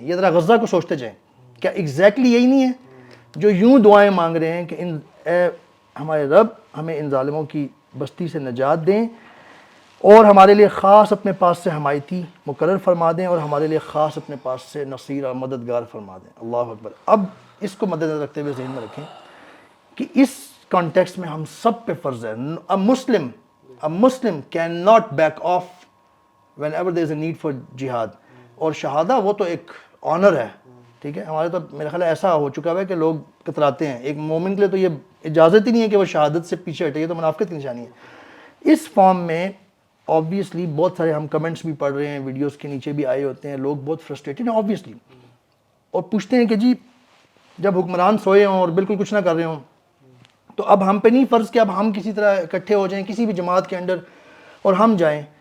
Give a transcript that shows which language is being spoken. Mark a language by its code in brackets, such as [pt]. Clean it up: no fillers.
[ur] یہ ذرا غزہ کو سوچتے جائیں, کیا ایگزیکٹلی یہی نہیں ہے جو یوں دعائیں مانگ رہے ہیں کہ اے ہمارے رب ہمیں ان ظالموں کی بستی سے نجات دیں, اور ہمارے لیے خاص اپنے پاس سے حمایتی مقرر فرما دیں, اور ہمارے لیے خاص اپنے پاس سے نصیر اور مددگار فرما دیں. اللہ اکبر. اب اس کو مد نظر رکھتے ہوئے ذہن میں رکھیں کہ اس کانٹیکسٹ میں ہم سب پہ فرض ہے. [en] A Muslim cannot back off whenever there is a need for jihad. [ur] اور شہادہ وہ تو ایک آنر ہے, ٹھیک ہے. ہمارے تو میرا خیال ایسا ہو چکا ہے کہ لوگ کتراتے ہیں. ایک مومن کے لیے تو یہ اجازت ہی نہیں ہے کہ وہ شہادت سے پیچھے ہٹے, یہ تو منافقت کی نشانی ہے. اس فارم میں آبویسلی بہت سارے ہم کمنٹس بھی پڑھ رہے ہیں, ویڈیوز کے نیچے بھی آئے ہوتے ہیں, لوگ بہت فرسٹریٹڈ ہیں آبویسلی, اور پوچھتے ہیں کہ جی جب حکمران سوئے ہوں اور بالکل کچھ نہ کر رہے ہوں تو اب ہم پہ نہیں فرض کہ اب ہم کسی طرح اکٹھے ہو جائیں کسی بھی جماعت کے انڈر اور ہم جائیں.